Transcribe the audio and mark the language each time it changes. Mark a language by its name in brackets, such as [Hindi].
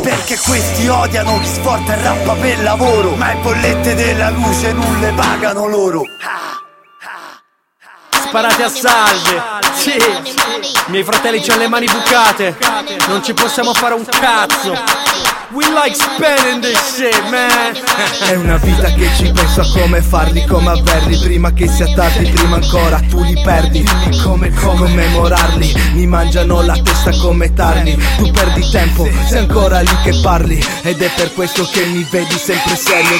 [Italian] Perché questi odiano chi sforza e rappa per lavoro, ma le bollette della luce non le pagano loro. Sparate a salve, sì. I miei fratelli c'hanno le mani bucate, non ci possiamo fare un cazzo. [English] We like spending this shit, man. [Italian] È una vita che ci penso a come farli, come averli, prima che sia tardi, prima ancora tu li perdi. Dimmi come commemorarli, mi mangiano la testa come tarli. Tu perdi tempo, sei ancora lì che parli, ed è per questo che mi vedi sempre serio.